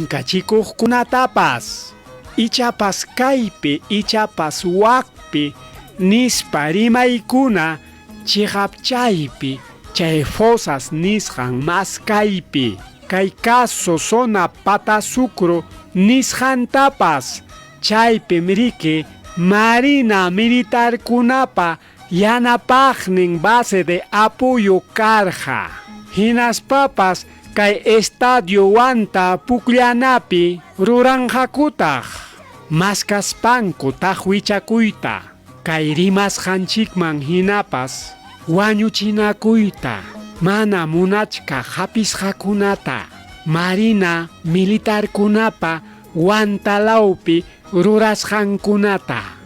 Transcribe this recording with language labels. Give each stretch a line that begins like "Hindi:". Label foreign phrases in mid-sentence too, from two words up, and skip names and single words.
Quechua: chinkachikuqkunatapas ichapas kaypi ichapas wakpi nispa rimaykuna chihapchaypi chay fosas nisqan maskaypi kay
Spanish: caso zona
Quechua: patasucro nisqantapas chaypim riki marina militarkunapa yanapaqnin
Spanish: base de apoyo
Quechua: karqa hinaspapas kay estadio wanta puklanapi ruranqakutaq maskaspanku taqwichakuyta kay rimasqanchikman hinapas wañuchinakuyta mana munachka hapisqakunata marina militarkunapa wantalawpi rurasqankunata